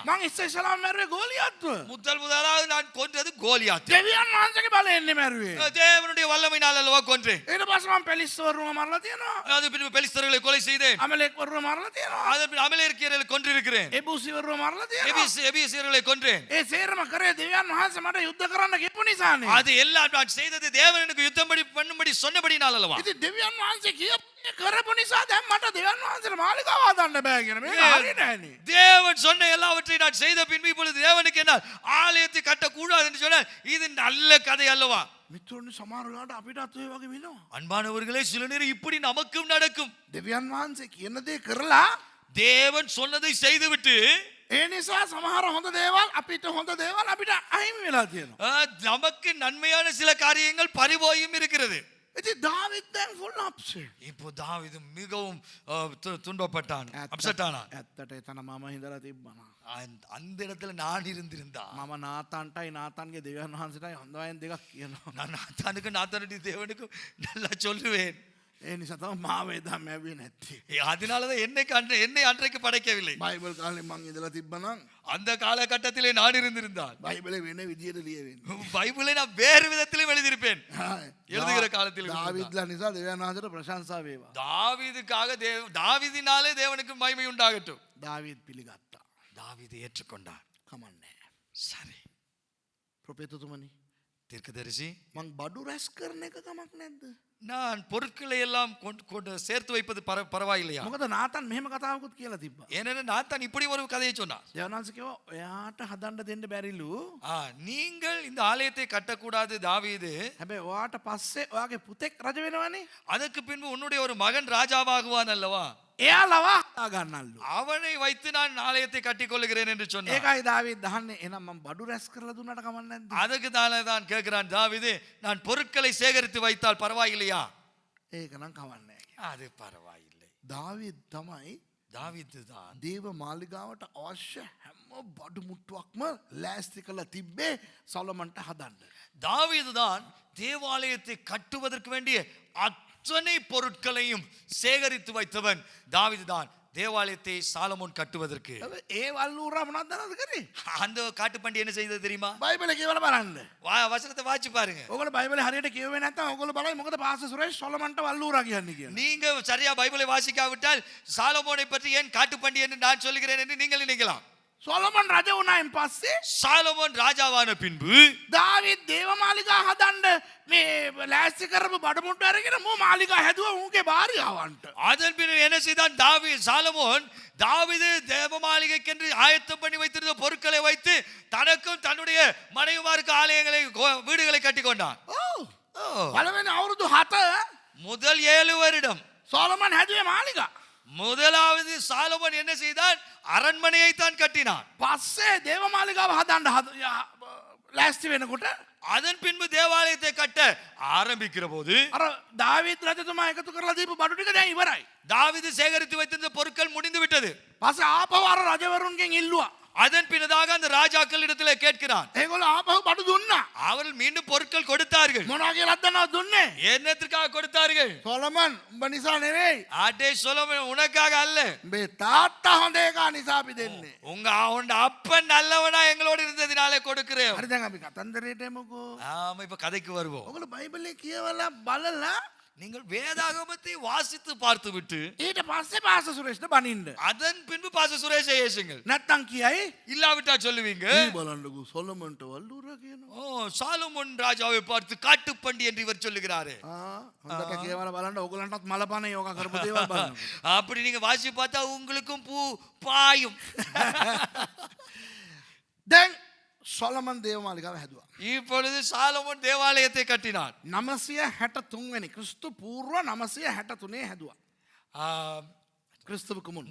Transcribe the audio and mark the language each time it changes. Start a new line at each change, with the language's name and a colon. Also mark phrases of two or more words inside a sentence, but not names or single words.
Sinhala: මං ඉස්සෙල්ලාම මැරුවේ ගෝලියත්ව.
Tamil: முதலாவது நான் கொன்றது கோலியாத்.
Sinhala: දෙවියන් වහන්සේගේ බලයෙන් මැරුවේ.
Tamil: தேவனுடைய வல்லமையினால் அல்லவா கொன்றேன்.
Sinhala: ඊට පස්සේ මං பெலிස්තවරුව මරලා තියනවා.
Tamil: அது பின்பு பெலிஸ்தர்களை கொலை செய்தேன்.
Sinhala: අමලෙක්වරුව මරලා තියනවා.
Tamil: அது பின்பு அமலேக்கியர்களை கொன்றிருக்கிறேன்.
Sinhala: එබූසිවරුව මරලා තියනවා.
Tamil: எபிசியர்களை கொன்றேன்.
Sinhala: ඒ සේරම කරේ දෙවියන් වහන්සේ මට යුද්ධ කරන්න ගෙපු නිසානේ.
Tamil: அது எல்லாம் நான் செய்தது தேவன் எனக்கு யுத்தம் பண்ணும்படி சொன்னபடினால் அல்லவா?
Sinhala: ඉතින් දෙවියන් වහන්සේ කියපු කරපු නිසා දැන් මට දෙවියන් වහන්සේට මාලිගාව හදන්න බෑ කියන මේක හරිය නෑනේ.
Tamil: தேவன் சொன்ன எல்லாவற்றையும் நான் செய்த பின்பு இப்பொழுது தேவனுக்கு என்ன ஆலயத்தை கட்டக்கூடாது என்று சொன்னால் இது நல்ல கதை அல்லவா?
Sinhala: මිත්‍රෝනි සමහර වෙලාවට අපිටත් ඔය වගේ වෙනවා.
Tamil: அன்பானவர்களே, சில நேரம் இப்படி நமக்கும் நடக்கும்.
Sinhala: දෙවියන් වහන්සේ කියන දේ කරලා
Tamil: தேவன் சொன்னதை செய்துவிட்டு
Sinhala: ඒ නිසා සමහර හොඳ දේවල් අපිට හොඳ දේවල් අපිට අහිමි වෙලා තියෙනවා.
Tamil: நமக்கு நன்மையான சில காரியங்கள் பறிபோயும் இருக்கிறது.
Sinhala: ඉතින් දාවිත් දැන්
English: full upset.
Tamil: இப்போ தாவீது மிகவும் துன்பப்பட்டான், அப்செட் ஆனான்.
Sinhala: ඇත්තට එතන මම හිඳලා තිබ්බනා.
Tamil: அந்த இடத்துல நான் இருந்திருந்தா
Sinhala: මම නාතන්ටයි නාතන්ගේ දෙවියන් වහන්සේටයි හොඳයින් දෙකක් කියනවා.
Tamil: நான் நாத்தானுக்கு நாத்தானுடைய தேவனுக்கும் நல்லா சொல்லுவேன்.
Sinhala: ඒ නිසා තමයි මාව එදා මැව්වේ නැත්තේ.
Tamil: அதனாலதான் என்னை அன்றைக்கு படைக்கவில்லை.
Sinhala: බයිබල් කාලේ මං ඉඳලා තිබ්බනම්
Tamil: அந்த காலகட்டத்திலே நான் இருந்திருந்தால்
Sinhala: බයිබලේ වෙන විදියට ලියවෙන්නේ.
Tamil: பைபிளை நான் வேறு விதத்திலும் எழுதியிருப்பேன். எழுதுகிற காலத்தில்
Sinhala: දාවිත්ලා නිසා දෙවියන් වහන්සේට ප්‍රශංසා වේවා.
Tamil: தாவீதுக்காக தாவீதினாலே தேவனுக்கு மகிமை உண்டாகட்டும்.
Sinhala: දාවිත් පිළිගත්තා.
Tamil: தாவீது ஏற்றுக்கொண்டார்.
Sinhala: කමන්නේ.
Tamil: சரி,
Sinhala: ප්‍රොපේතතුමනි
Tamil: தீர்க்கதரிசி,
Sinhala: මං බඩු රැස් කරන එක කමක් නැද්ද?
Tamil: நான் பொருட்களை எல்லாம் கொண்டு சேர்த்து வைப்பது பரவாயில்லையா?
Sinhala: මොකද නාතන් මෙහෙම කතාවකුත් කියලා තිබ්බා.
Tamil: ஏன்னா நாத்தான் இப்படி ஒரு கதையை சொன்னார்.
Sinhala: දෙවියන් වහන්සේ කිව්වා ඔයාට හදන්න දෙන්න බැරිලු.
Tamil: நீங்கள் இந்த ஆலயத்தை கட்டக்கூடாது தாவீது.
Sinhala: හැබැයි ඔයාට පස්සේ ඔයාගේ පුතෙක් රජ වෙනවනේ.
Tamil: அதுக்கு பின்பு உன்னுடைய ஒரு மகன் ராஜாவாகுவான் அல்லவா?
Sinhala: එයා ලවා හදා ගන්නල්ලු.
Tamil: அவனை வைத்து நான் ஆலயத்தை கட்டிக் கொள்கிறேன் என்று சொன்னார்.
Sinhala: ඒකයි දාවිත් දහන්නේ එහෙනම් මං බඩු රැස් කරලා දුන්නාට කමක් නැද්ද?
Tamil: அதுக்கு தான் கேட்கிறான் தாவீது, நான் பொருட்களை சேகரித்து வைத்தால் பரவாயில்லையா?
Sinhala: ඒක නම් කමක් නැහැ.
Tamil: அது பரவாயில்லை.
Sinhala: දාවිත් තමයි
Tamil: தாவீது தான்
Sinhala: දේව මාලිගාවට අවශ්‍ය හැම බඩු මුට්ටුවක්ම ලෑස්ති කරලා තිබ්බේ සොලොමන්ට හදන්න.
Tamil: தாவீது தான் தேவாலயத்தை கட்டுவதற்கு வேண்டிய அத்தனை பொருட்களையும் சேகரித்து வைத்தவன் தாவீது தான். தேவாலயத்தை சாலமோன் கட்டுவதற்கு
Sinhala: ඒ වල්ලූරා මොනවද දන්නවද කරේ?
Tamil: அந்த காட்டுப்பண்டி என்ன செய்தது தெரியுமா?
Sinhala: බයිබලේ කියවලා බලන්න.
Tamil: வசனத்தை வாசி பாருங்க.
Sinhala: ඔයගොල්ලෝ බයිබලේ හරියට කියුවේ නැත්නම් ඔයගොල්ලෝ බලයි මොකද පාස්ටර් සුරේෂ් සොලොමන්ට වල්ලූරා කියන්නේ කියලා.
Tamil: நீங்க சரியா பைபிளை வாசிக்காவிட்டால் சாலமோனை பற்றி ஏன் காட்டுப்பண்டி என்று நான் சொல்லுகிறேன் என்று நீங்கள் நினைக்கலாம்.
Sinhala: සොලොමන් රජ වුණායින් පස්සේ
Tamil: சாலமோன் ராஜாவான பின்பு
Sinhala: දාවිත් දේව මාලිගා හදන්න මේ ලෑස්ති කරපු බඩු මුට්ටු අරගෙන මෝ මාලිගා හැදුවා උන්ගේ භාර්යාවන්ට.
Tamil: அதன் பின்னர் என்ன செய்தான் சாலமோன்? தாவீது தேவ மாளிகைக்கென்று ஆயத்தம் பண்ணி வைத்திருந்த பொருட்களை வைத்து தனக்கும் தன்னுடைய மனைவிமாருக்கு ஆலயங்களை வீடுகளை கட்டி கொண்டான்.
Sinhala: පළවෙනි අවුරුදු 7
Tamil: முதல் 7 வருடம்
Sinhala: සොලොමන් හැදුවේ මාලිගා.
Tamil: முதலாவது சாலமோன் என்ன செய்தான்? அரண்மனையை தான் கட்டினான்.
Sinhala: පස්සේ දේව මාලිගාව හදන්න ලෑස්ති වෙනකොට
Tamil: அதன் பின்பு தேவாலயத்தை கட்ட ஆரம்பிக்கிற போது
Sinhala: අර දාවිත් රජතුමා එකතු කරලා දීපු බඩු ටික දැන් ඉවරයි.
Tamil: தாவீது சேகரித்து வைத்திருந்த பொருட்கள் முடிந்து விட்டது.
Sinhala: පස්සේ ආපහු අර රජවරුන්ගෙන් ඉල්ලුවා.
Tamil: அதன் பின்னதாக அந்த ராஜாக்கள் இடத்துல கேட்கிறான்.
Sinhala: ඒගොල්ලෝ ආපහු බඩු දුන්නා.
Tamil: அவர்கள் மீண்டும் பொருட்கள் கொடுத்தார்கள்.
Sinhala: මොනවා කියලාද දන්නවද දුන්නේ?
Tamil: என்னத்திற்காக கொடுத்தார்கள்?
Sinhala: සොලොමන් උඹ නිසා නෙවෙයි.
Tamil: அடே சொலோமோன், உனக்காக அல்ல.
Sinhala: උඹේ තාත්තා හොඳ එකා නිසා අපි දෙන්නේ.
Tamil: உன் அப்பன் நல்லவனா எங்களோடு இருந்ததினாலே கொடுக்கிறேன்.
Sinhala: හරි දැන් අපි කතන්දරයට එමුකෝ.
Tamil: ஆமா, இப்ப கதைக்கு வருவோம்.
Sinhala: ඔයගොල්ලෝ බයිබලේ කියවලා බලලා
Tamil: நீங்கள் வேதாகமத்தை வாசித்து பார்த்து விட்டு
Sinhala: ඊට පස්සේ පාස්ටර් සුරේෂ්ට බනින්න.
Tamil: அதன் பின்பு பாச சுரேஷை ஏசுங்கள்.
Sinhala: නැත්තම් කියයි
Tamil: இல்லாவிட்டா சொல்லுவீங்க,
Sinhala: මේ බලන්නකෝ සොලොමන්ට වල්ලූරා කියනවා.
Tamil: சாலமோன் ராஜாவை பார்த்து காட்டுப்பண்டி என்று இவர் சொல்லுகிறாரு.
Sinhala: හොඳට කියවලා බලන්න ඕගලන්ටත් මලපණ යෝගා කරපු දේවල් බලන්න.
Tamil: அப்படி நீங்க வாசி பார்த்தா உங்களுக்கும் பூ பாயும்.
Sinhala: දැන් සොලොමන් දේව මාලිගාව හැදුවා.
Tamil: இப்பொழுது சாலமோன் தேவாலயத்தை கட்டினான்.
Sinhala: 963 වෙනි ක්‍රිස්තු පූර්ව 963 හැදුවා. ක්‍රිස්තුவுக்கு මුන්